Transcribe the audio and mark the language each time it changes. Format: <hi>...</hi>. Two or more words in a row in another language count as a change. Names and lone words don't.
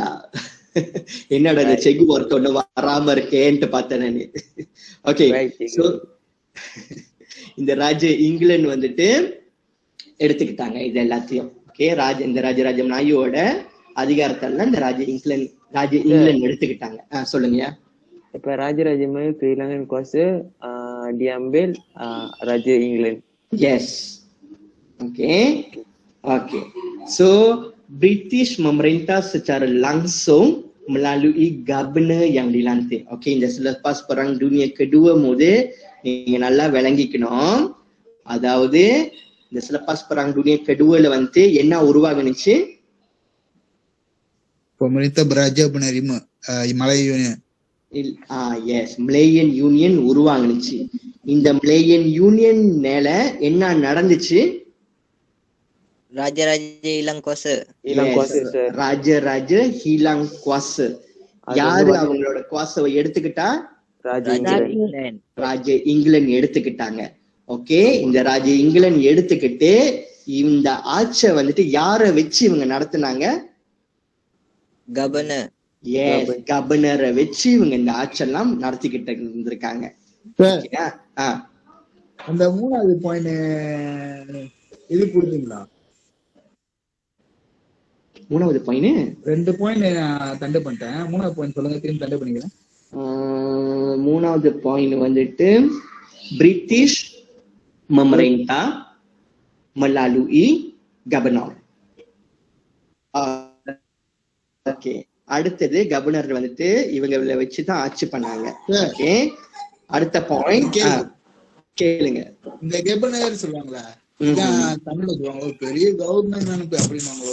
<ta>என்னோட இந்த செகு ஒர்க் ஒண்ணு வராம இருக்கேன்ட்டு பார்த்தேன் நானு. ஓகே, சோ இந்த ராஜா இங்கிலாந்து வந்துட்டு எடுத்துக்கிட்டாங்க இது எல்லாத்தையும். ஓகே, இந்த Raja Melayu அதிகாரத்தால இந்த ராஜா இங்கிலாந்து எடுத்துக்கிட்டாங்க. சொல்லுங்க.</ta> <ms>இப்ப Raja Melayu kehilangan kuasa, diambil Raja England. Yes. Oke. Oke. So British memerintah secara langsung melalui governor yang dilantik.</ms> <ta>Oke, இந்த</ta> <ms>selepas perang dunia kedua</ms> <ta>போது நீங்க நல்லா விளங்கிக்கணும். அதாவது இந்த</ta> <ms>selepas perang dunia kedua</ms> <ta>வந்து என்ன உருவாகுனுச்சு?</ta> <ms>Pemerintah beraja menerima Malaya Union.</ms> <ta>எஸ், Malayan Union உருவாகுனுச்சு. இந்த Malayan Union மேல என்ன நடந்துச்சு?</ta> <ms>Raja-raja hilang kuasa. Raja-raja hilang kuasa.</ms> <ta>யாரு அவங்களோட குவாசவை எடுத்துக்கிட்டா?</ta> <ms>Raja England.</ms> <ta>ராஜ இங்கிலாந்து எடுத்துக்கிட்டாங்க. ஓகே, இந்த ராஜ இங்கிலாந்து எடுத்துக்கிட்டு இந்த ஆட்சியை வந்துட்டு யார வச்சு இவங்க நடத்துனாங்க? Governor. எஸ், கவர்னரை வச்சு இவங்க இந்த ஆட்சியெல்லாம் நடத்திக்கிட்டு இருந்திருக்காங்க. அந்த 3வது பாயிண்ட் இது புரியுதுங்களா? 3வது பாயிண்ட் 2 பாயிண்ட் தண்டு பண்ணிட்டேன். 3வது பாயிண்ட் சொல்லுங்க, திரும்பி தண்டு பண்ணிக்கிறேன்.</ta> <ms>3வது பாயிண்ட் வந்துட்டு பிரிட்டிஷ் memerintah melalui governor.</ms> <ta>ஓகே, அடுத்தது கவர்னர் வந்துட்டு இவங்களை வச்சுதான் ஆட்சி பண்ணாங்க. ஓகே, அடுத்த பாயிண்ட் கேளுங்க. இந்த கவர்னர் சொல்லுவாங்களா, தமிழ்ல சொல்லுவாங்களோ பெரிய கவர்மெண்ட் நினைப்பு அப்படின்னாங்களோ?</ta>